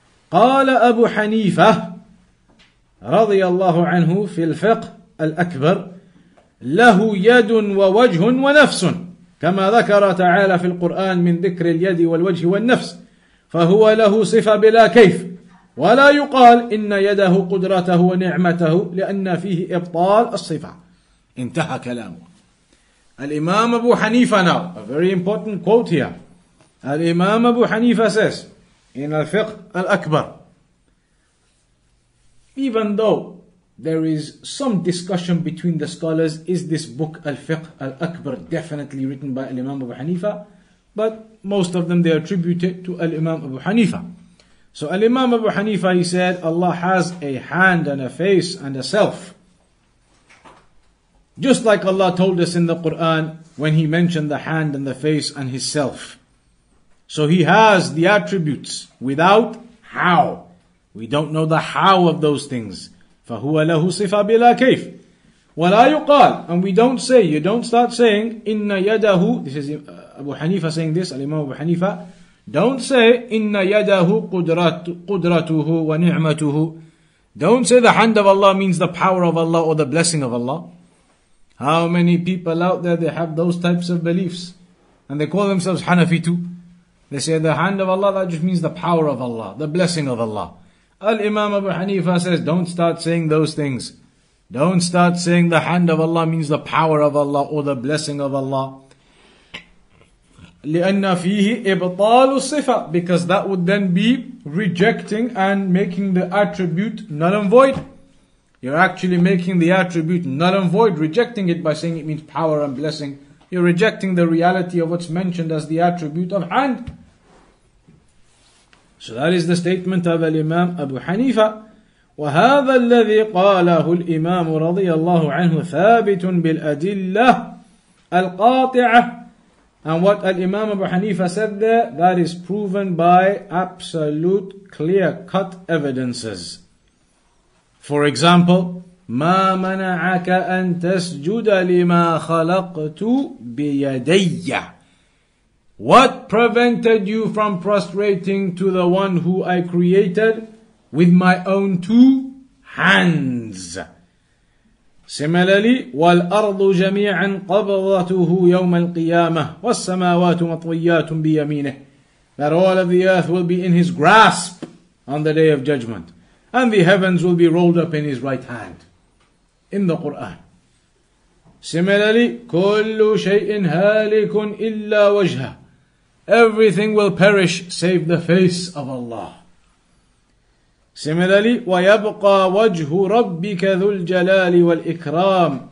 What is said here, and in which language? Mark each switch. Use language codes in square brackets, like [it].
[ar] قال أبو حنيفة رضي الله عنه في الفقه الأكبر: له يد ووجه ونفس، كما ذكر تعالى في القرآن من ذكر اليد والوجه والنفس، فهو له صفة بلا كيف، ولا يقال إن يده قدرته ونعمته لأن فيه إبطال الصفة. انتهى كلامه. [en] Al-Imam Abu Hanifa now, a very important quote here. Al-Imam Abu Hanifa says in Al-Fiqh Al-Akbar, even though there is some discussion between the scholars, is this book Al-Fiqh Al-Akbar definitely written by Al-Imam Abu Hanifa? But most of them they attribute it to Al-Imam Abu Hanifa. So Al-Imam Abu Hanifa, he said, Allah has a hand and a face and a self. Just like Allah told us in the Quran when He mentioned the hand and the face and His self. So He has the attributes without how. We don't know the how of those things. [ar] فَهُوَ لَهُ صِفَةٌ بِلَا كَيْفٍ وَلَا يُقَالْ. [en] And we don't say, you don't start saying, [ar] إِنَّ يَدَهُ. [en] This is Abu Hanifa saying this, Al-Imam Abu Hanifa. Don't say, [ar] إِنَّ يَدَهُ قُدْرَتُهُ وَنِعْمَتُهُ. [en] Don't say the hand of Allah means the power of Allah or the blessing of Allah. How many people out there, they have those types of beliefs. And they call themselves Hanafi too. They say the hand of Allah, that just means the power of Allah, the blessing of Allah. Al-Imam Abu Hanifa says, don't start saying those things. Don't start saying the hand of Allah means the power of Allah or the blessing of Allah. [ar] لأن فيه إبطال الصفة, [en] because that would then be rejecting and making the attribute null and void. You're actually making the attribute null and void, rejecting it by saying it means power and blessing. You're rejecting the reality of what's mentioned as the attribute of hand. So that is the statement of Imam Abu Hanifa. [ar] وهذا الذي قاله الإمام رضي الله عنه ثابت بالأدلة القاطعة. [en] And what Imam Abu Hanifa said there, that is proven by absolute clear-cut evidences. For example, [ar] ما منعك أن تسجد لما خلقت بيدي. [en] What prevented you from prostrating to the one who I created with my own two hands? Similarly, [ar] وَالْأَرْضُ جَمِيعًا قَبْضَتُهُ يَوْمَ الْقِيَامَةِ وَالسَّمَاوَاتُ مَطْوِيَّاتٌ بِيَمِينِهِ. [en] That all of the earth will be in his grasp on the day of judgment, and the heavens will be rolled up in his right hand. In the Quran. Similarly, [ar] كُلُّ شَيْءٍ هَالِكٌ إِلَّا وَجْهَهُ. [en] Everything will perish save the face of Allah. Similarly, [ar] وَيَبْقَى وَجْهُ رَبِّكَ ذُو الْجَلَالِ وَالْإِكْرَامِ.